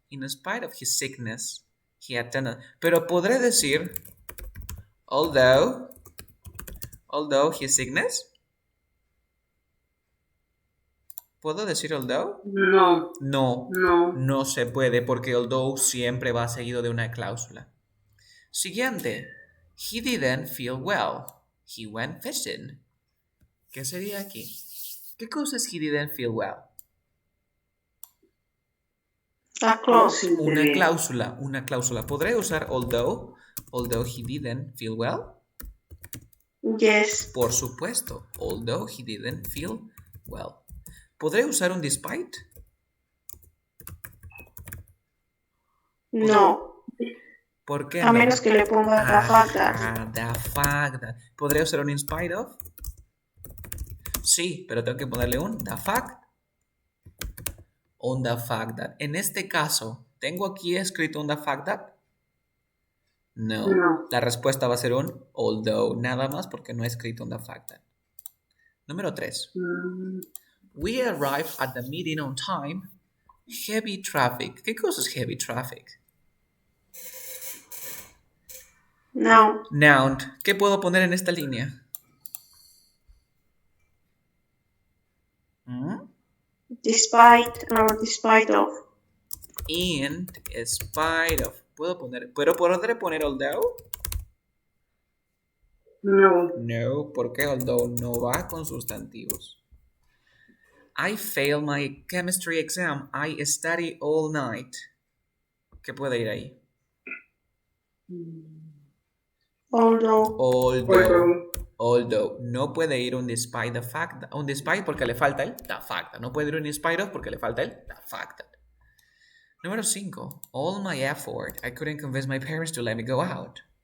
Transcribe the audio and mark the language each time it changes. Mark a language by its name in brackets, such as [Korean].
[English] In spite of his sickness, he attended. [Spanish] Pero podré decir, [English] although his sickness. [Spanish] ¿Puedo decir although? No se puede porque although siempre va seguido de una cláusula. Siguiente. [English] He didn't feel well. He went fishing. [Spanish] ¿Qué sería aquí? ¿Qué cosa es [English] he didn't feel well? A clause. [Spanish] Una cláusula. ¿Podré usar [English] although he didn't feel well? Yes. [Spanish] Por supuesto. [English] Although he didn't feel well. [Spanish] ¿Podré usar un despite? No. ¿Por qué A no? menos que le ponga the fact that. [English] The fact that. [Spanish] ¿Podré usar un in spite of? Sí, pero tengo que ponerle un the fact. On the fact that. En este caso, ¿tengo aquí escrito un the fact that? No. La respuesta va a ser un although, nada más porque no he escrito un the fact that. Número 3. [English] We arrived at the meeting on time. Heavy traffic. [Spanish] ¿Qué cosa es [English] heavy traffic? Noun. Noun. [Spanish] ¿Qué puedo poner en esta línea? ¿Mm? [English] Despite or despite of. In spite of. [Spanish] ¿Puedo poder poner although? No. No, porque although no va con sustantivos. [English] I failed my chemistry exam. I studied all night. [Spanish] ¿Qué puede ir ahí? [English] Although. Although. [Spanish] No puede ir un despite the fact. Un despite porque le falta el the fact. No puede ir un in spite of porque le falta el the fact. Número 5. [English] All my effort. I couldn't convince my parents to let me go out.